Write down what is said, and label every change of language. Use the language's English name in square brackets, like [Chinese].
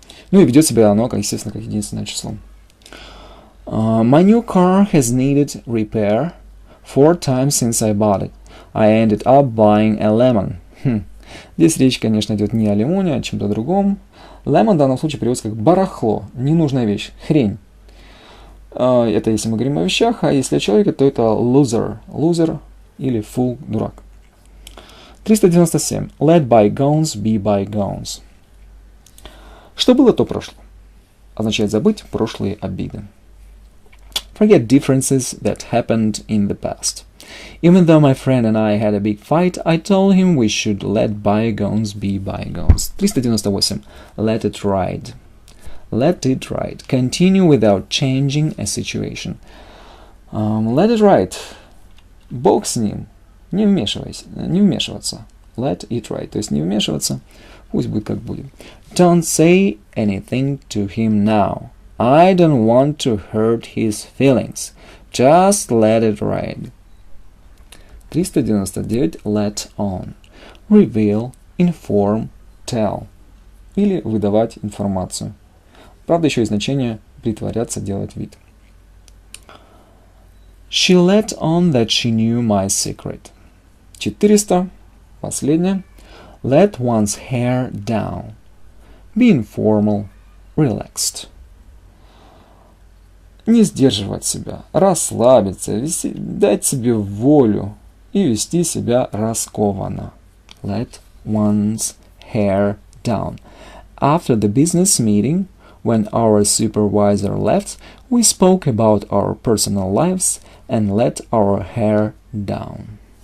[Russian] Ну и ведет себя оно, естественно, как единственное число. [English] My new car has needed repair 4 times since I bought it. I ended up buying a lemon. [Russian] Здесь речь, конечно, идет не о лимоне, а о чем-то другом. Lemon в данном случае переводится как барахло, ненужная вещь, хрень. Это если мы говорим о вещах, а если о человеке, то это loser. Loser или fool, дурак. 397. Let bygones be bygones. Что было, то прошло. Означает забыть прошлые обиды. [English] Forget differences that happened in the past. Even though my friend and I had a big fight, I told him we should let bygones be bygones. 398. Let it ride. Let it ride. Continue without changing a situation. Let it ride. [Russian] Бог с ним. Не вмешиваться. Let it ride. То есть не вмешиваться. Пусть будет как будет. [English] Don't say anything to him now. I don't want to hurt his feelings. Just let it ride. 399. Let on. Reveal, inform, tell. [Russian] Или выдавать информацию. Правда, еще и значение притворяться, делать вид. [English] She let on that she knew my secret. 400. [Russian] Последнее. [English] Let one's hair down. Be informal, relaxed. [Russian] Не сдерживать себя, расслабиться, дать себе волю и вести себя раскованно. [English] Let one's hair down. After the business meeting, when our supervisor left, we spoke about our personal lives and let our hair down.